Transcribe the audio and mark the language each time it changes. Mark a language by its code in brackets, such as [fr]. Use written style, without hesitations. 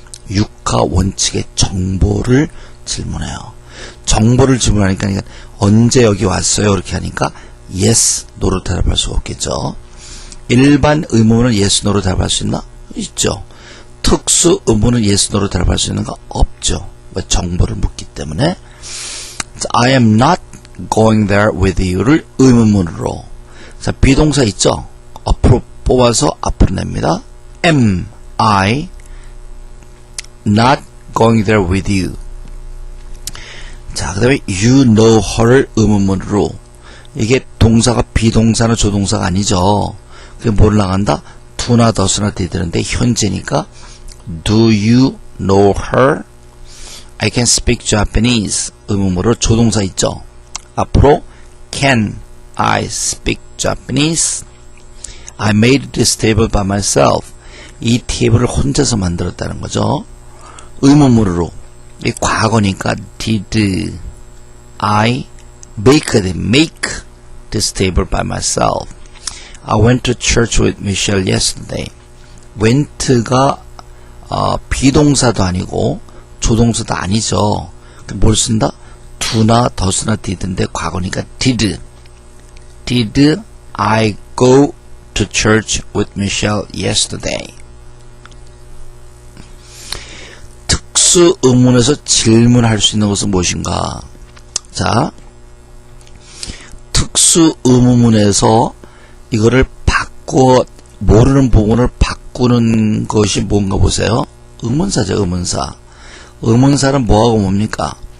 [ko] 육하 원칙의 정보를 질문해요. 정보를 질문하니까 언제 여기 왔어요? 이렇게 하니까 yes, no로 대답할 수가 없겠죠. 일반 의문은 yes, no로 대답할 수 있나? 있죠. 특수 의문은 yes, no로 대답할 수 있는가? 없죠. 왜? 정보를 묻기 때문에. [en] I am not going there with you [ko] 를 의문문으로. 자, 비동사 있죠? 앞으로 뽑아서 앞으로 냅니다. [en] am I not going there with you. [ko] 자, 그 다음에 [en] you know her [ko] 를 의문문으로. 이게 동사가 비동사나 조동사가 아니죠. 그게 뭘 나간다? do나 does나 되는데 현재니까 [en] do you know her? I can speak Japanese. [ko] 의문문으로 조동사 있죠. 앞으로 [en] can I speak Japanese? I made this table by myself. [ko] 이 테이블을 혼자서 만들었다는 거죠. 의문문으로. 이 과거니까 [en] did I make this table by myself. I went to church with Michelle yesterday. [ko] went가 비동사도 아니고 조동사도 아니죠. 뭘 쓴다? do나 does나 did인데 과거니까 [en] did I go to church with Michelle yesterday. [ko] 특수 의문에서 질문할 수 있는 것은 무엇인가? 자, 특수 의문문에서 이거를 바꿔 모르는 부분을 바꾸는 것이 뭔가 보세요. 의문사죠, 의문사. 의문사는 뭐하고 뭡니까?